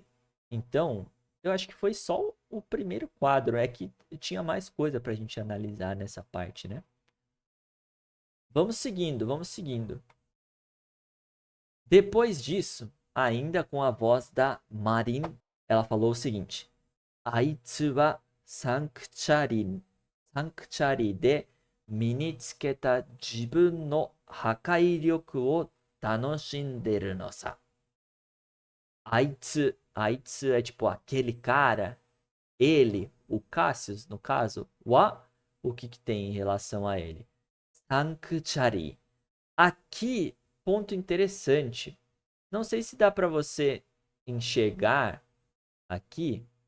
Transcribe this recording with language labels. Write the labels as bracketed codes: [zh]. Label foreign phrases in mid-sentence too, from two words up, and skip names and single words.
[pt] Então, eu acho que foi só o primeiro quadro. É que tinha mais coisa pra gente analisar nessa parte, né? Vamos seguindo, vamos seguindo. Depois disso, ainda com a voz da Marin, ela falou o seguinte: [ja] あいつはsanctuaryで身につけた自分の破壊力を楽しんでるのさ. [pt] Aitsu é tipo aquele cara, ele, o Cassius, no caso, o que tem em relação a ele? Sanctuary. Aqui, ponto interessante. Não sei se dá para você enxergar aqui.